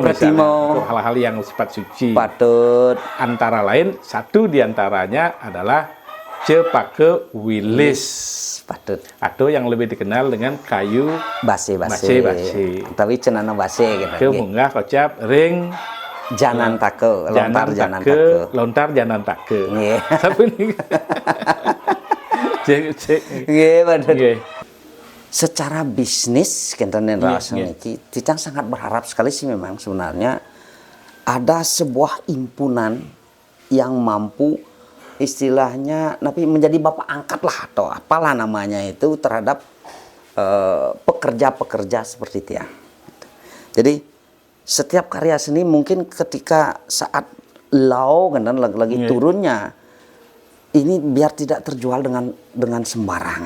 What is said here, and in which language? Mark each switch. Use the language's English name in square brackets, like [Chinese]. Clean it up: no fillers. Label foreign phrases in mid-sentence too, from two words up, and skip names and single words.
[Indonesian] Misalnya untuk hal-hal yang sifat suci. Patut. Antara lain satu diantaranya adalah cepake wilis. Patut. Atau yang lebih dikenal dengan kayu base. Tapi cenana base gitu. [Balinese] Kemunggah kocap ring Janantaka, [Indonesian] lontar Janantaka. Nggih. Tapi ini. Nggih, bener. Secara bisnis [Balinese] kenten rasa niki [Indonesian] Titang sangat berharap sekali sih memang sebenarnya ada sebuah himpunan yang mampu istilahnya tapi menjadi bapak angkat lah atau apalah namanya itu terhadap pekerja-pekerja seperti Tiang. Jadi setiap karya seni mungkin ketika saat lau kan lagi turunnya ini biar tidak terjual dengan sembarangan.